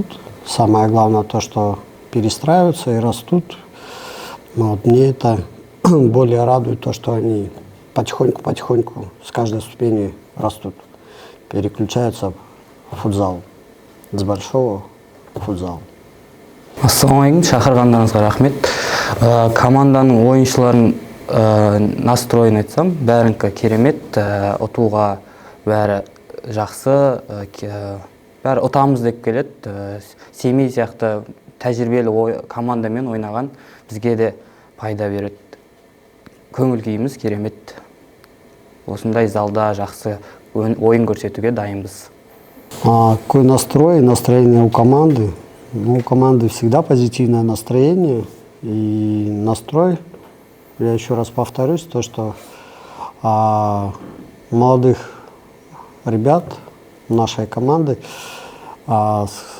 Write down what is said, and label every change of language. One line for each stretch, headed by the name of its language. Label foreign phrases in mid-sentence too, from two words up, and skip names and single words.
Russian: Самое главное то, что перестраиваются и растут. Мне это более радует, то, что они потихоньку с каждой ступенью растут, переключаются в футзал, с большого в футзал.
Kazakh: Ассалаумалейкум, шақырғандарыңызға рахмет. Команданың ойыншыларын настроен айтсам, бәрінікі керемет, ұтуға бәрі жақсы, бәрі ұтамыз деп келеді. Семей сияқты тәжірибелі командамен ойнаған бізге де пайда береді. Көңіл күйіміз керемет. Осындай залда жақсы ойын көрсетуге дайынбыз.
Russian: Какой настрой, настроение у команды? У команды всегда позитивное настроение. И настрой, я еще раз повторюсь, то, что молодых ребят нашей команды с